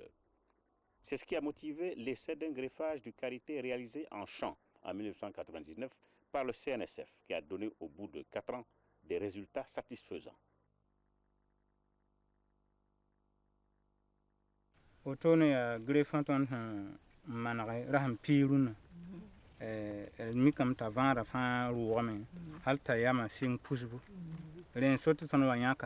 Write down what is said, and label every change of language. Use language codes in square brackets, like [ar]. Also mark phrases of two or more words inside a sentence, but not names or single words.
[fr] C'est ce qui a motivé l'essai d'un greffage du karité réalisé en champ en 1999 par le CNSF, qui a donné au bout de 4 ans des résultats satisfaisants. [mos] Autour ya greffã tõnd sẽn maneg rasm piirũnã mikame t'a vãada fãa roogame hal t'a yama sɩng pusbu rẽ so tɩ tõnd wa yãka